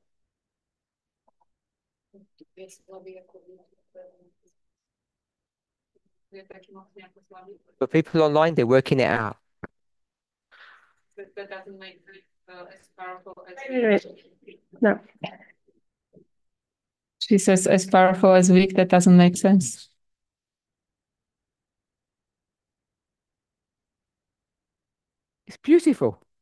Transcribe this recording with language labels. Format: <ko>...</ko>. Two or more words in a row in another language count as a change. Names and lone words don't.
<sk>Je slabý ako je taký mocný ako slabý.</sk> <en>But people online, they're working it out. But that doesn't make it as powerful as No. She says as powerful as weak, that doesn't make sense. It's beautiful.</en>